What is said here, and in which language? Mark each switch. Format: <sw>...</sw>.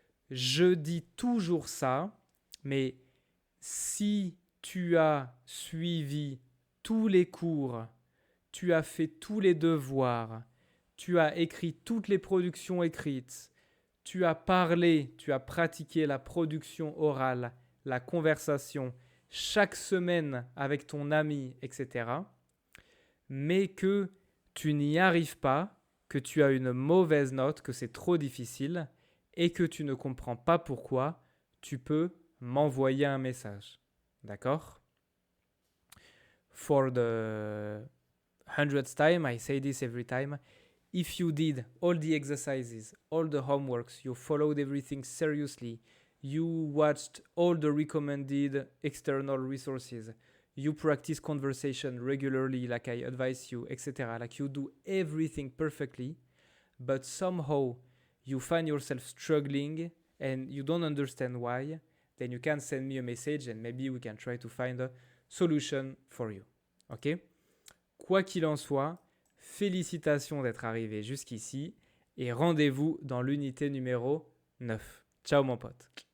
<fr>Je dis toujours ça, mais si tu as suivi tous les cours, tu as fait tous les devoirs, tu as écrit toutes les productions écrites, tu as parlé, tu as pratiqué la production orale, la conversation chaque semaine avec ton ami, etc., mais que tu n'y arrives pas, que tu as une mauvaise note, que c'est trop difficile et que tu ne comprends pas pourquoi, tu peux m'envoyer un message. D'accord?</fr> <en>For the 100th time, I say this every time. If you did all the exercises, all the homeworks, you followed everything seriously, you watched all the recommended external resources, you practice conversation regularly like I advise you, etc. Like you do everything perfectly, but somehow you find yourself struggling and you don't understand why, then you can send me a message and maybe we can try to find a solution for you. Ok?</en> <fr>Quoi qu'il en soit, félicitations d'être arrivé jusqu'ici et rendez-vous dans l'unité numéro 9. Ciao mon pote.</fr>